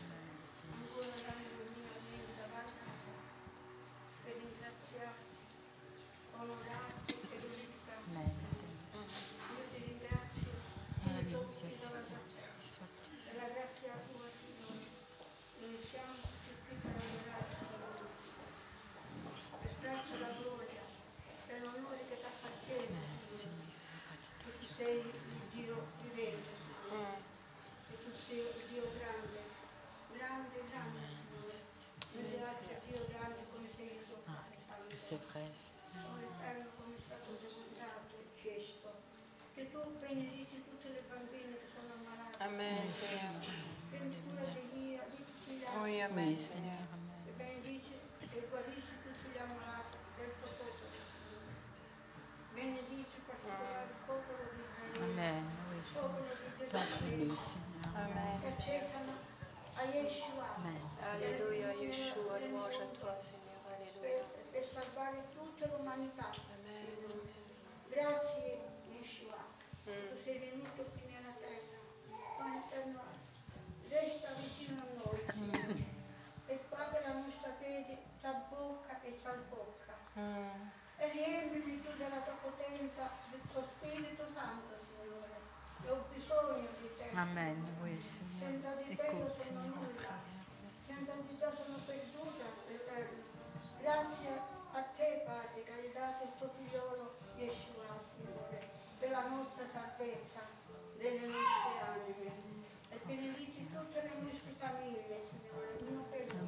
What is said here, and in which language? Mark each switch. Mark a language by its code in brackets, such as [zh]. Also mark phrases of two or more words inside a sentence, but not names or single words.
[fr] Amen, Seigneur. Alléluia, Seigneur. Sois-tu, Seigneur. Amen, Seigneur. [it] Sei Dio vivente, che tu sei Dio grande, grande, grande Signore. Grazie a Dio grande come sei il tuo Padre, Padre. [fr] C'est vrai, Seigneur. [it] Oh Eterno come è stato demonstrato il gesto, che tu benedici tutte le bambine che sono ammalate, [fr] Amen, [it] prendi cura di tutti gli altri, [fr] Oui, Oui, Amen. Seigneur. Amen. [it] e benedici e guarisci tutti gli ammalati del tuo popolo, Signore. Benedici in particolare il popolo di Israele. [fr] Amen. Oui, Seigneur. Toi, béni, Seigneur. Amen. [it] Che accettano a Yeshua [fr] Amen. Alléluia, Yeshua, louange à toi, Seigneur. Alléluia. [it] per salvare tutta l'umanità. Signore. Grazie Yeshua, tu sei venuto qui nella terra, con eterno resta vicino a noi, Signore. E guarda la nostra fede tra bocca e tra bocca. E riempimi tu della tua potenza, del tuo Spirito Santo, Signore. E ho bisogno di te. [fr] Amen. Oui, Seigneur. [it] Senza di te non [fr] Écoute, [it] sono [fr] Seigneur, en [it] nulla. [fr] prière. [it] Senza di te sono perduta, Eterno. Grazie a te, Padre, che hai dato il tuo figliolo Yeshua, Signore, per la nostra salvezza delle nostre anime. E benedici tutte le nostre famiglie, Signore, uno per uno.